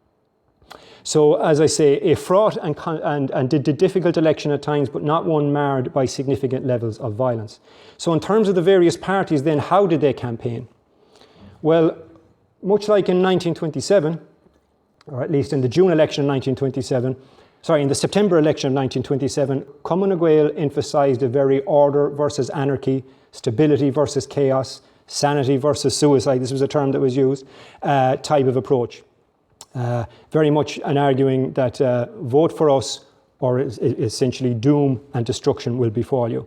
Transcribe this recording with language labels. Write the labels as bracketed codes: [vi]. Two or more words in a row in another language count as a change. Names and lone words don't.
[en] So, as I say, a fraught and difficult election at times, but not one marred by significant levels of violence. So in terms of the various parties then, how did they campaign? Well, much like in 1927, or at least in the June election of 1927, in the September election of 1927, Cumann na Gael emphasised a very order versus anarchy, stability versus chaos, sanity versus suicide, this was a term that was used, type of approach. Very much an arguing that vote for us or essentially doom and destruction will befall you.